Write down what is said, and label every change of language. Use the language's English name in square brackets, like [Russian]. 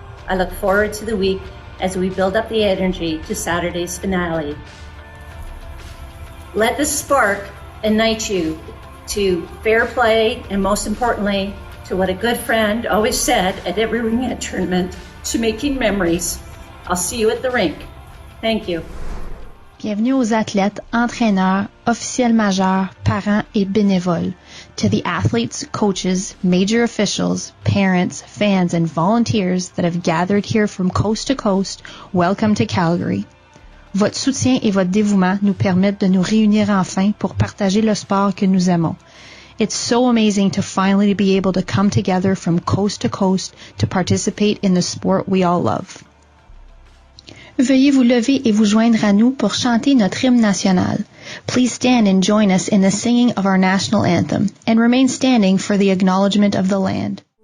[English] I look forward to the week as we build up the energy to Saturday's finale. Let this spark ignite you to fair play and, most importantly, to what a good friend always said at every ringette tournament, to making memories. I'll see you at the rink. Thank you. [French] Bienvenue aux athlètes, entraîneurs, officiels majeurs, parents et bénévoles. [English] To the athletes, coaches, major officials, parents, fans, and volunteers that have gathered here from coast to coast, welcome to Calgary. [French] Votre soutien et votre dévouement nous permettent de nous réunir enfin pour partager le sport que nous aimons. [English] It's so amazing to finally be able to come together from coast to coast to participate in the sport we all love. [French] Veuillez vous lever et vous joindre à nous pour chanter notre hymne national. [English] Please stand and join us in the singing of our national anthem, and remain standing for the acknowledgement of the land.